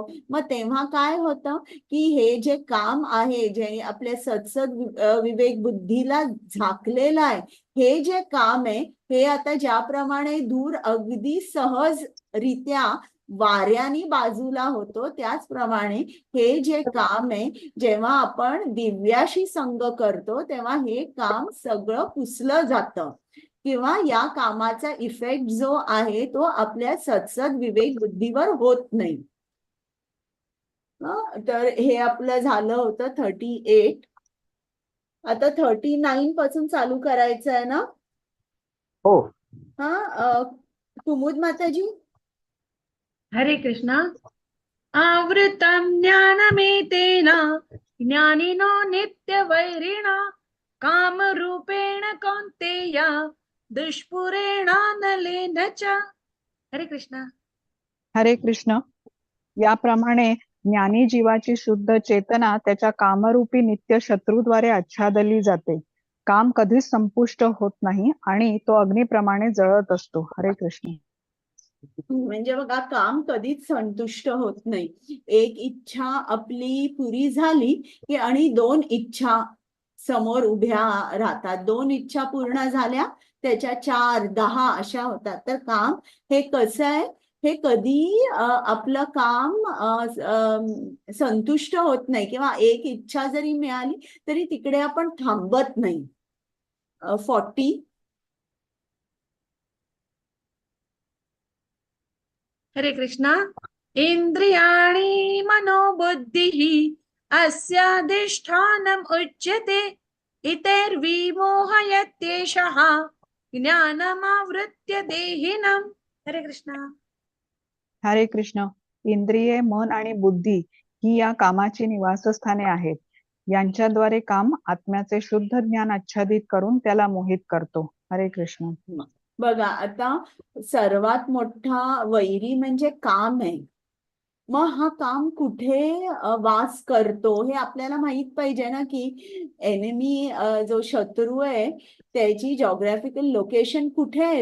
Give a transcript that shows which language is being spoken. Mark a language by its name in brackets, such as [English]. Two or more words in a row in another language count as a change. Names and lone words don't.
[Marathi] मग तेव्हा काय होतं की हे जे काम आहे जे आपल्या सत्सद विवेक बुद्धीला झाकलेलं आहे, हे जे काम आहे हे आता ज्याप्रमाणे धूर अगदी सहजरित्या वाऱ्याने बाजूला होतो, त्याचप्रमाणे हे जे काम आहे जेव्हा आपण दिव्याशी संग करतो तेव्हा हे काम सगळं पुसलं जातं किंवा या कामाचा इफेक्ट जो आहे तो आपल्या सत्सद विवेक बुद्धीवर होत नाही. तर हे आपलं झालं होतं 38. आता 39 पासून चालू करायचं आहे ना? हो. कुमुद माताजी. हरे कृष्णा. [Sanskrit] आवृतं ज्ञानमेतेन ज्ञानिनो नित्यवैरिणा कामरूपेण कौन्तेय दुष्पुरेणानलेन च. [Marathi] हरे कृष्णा. हरे कृष्ण. याप्रमाणे ज्ञानी जीवाची शुद्ध चेतना त्याच्या कामरूपी नित्य शत्रूद्वारे आच्छादली जाते. काम कधीच संपुष्ट होत नाही आणि तो अग्निप्रमाणे जळत असतो. हरे कृष्ण. म्हणजे बघा, काम कधीच संतुष्ट होत नाही. एक इच्छा आपली पुरी झाली की आणि 2 इच्छा समोर उभ्या राहतात. 2 इच्छा पूर्ण झाल्या त्याच्या 4, 10 अशा होतात. तर काम हे कसं आहे, हे कधी आपलं काम संतुष्ट होत नाही किंवा एक इच्छा जरी मिळाली तरी तिकडे आपण थांबत नाही. 40. हरे कृष्णा. [Sanskrit] इंद्रियाणि मनोबुद्धिः अस्याधिष्ठानम् उच्यते इतैर्विमोहयत्येषः ज्ञानमावृत्य देहिनम्. [Marathi] हरे कृष्णा. हरे कृष्ण. इंद्रिये, मन आणि बुद्धी ही या कामाची निवासस्थाने आहेत. यांच्याद्वारे काम आत्म्याचे शुद्ध ज्ञान आच्छादित करून त्याला मोहित करतो. हरे कृष्ण. बघा, आता सर्वात मोठा वैरी म्हणजे काम आहे. मग हा काम कुठे वास करतो हे आपल्याला माहित पाहिजे ना, की एनिमी जो शत्रू आहे त्याची [English] geographical location [Marathi] कुठे आहे.